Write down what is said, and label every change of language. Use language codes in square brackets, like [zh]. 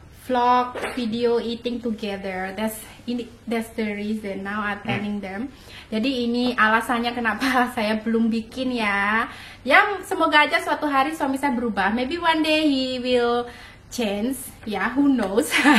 [en] vlog video eating together. That's the reason now I'm telling them. [id] Jadi ini alasannya kenapa saya belum bikin ya. Yang semoga aja suatu hari suami saya berubah. [en] Maybe one day he will change, ya, who knows.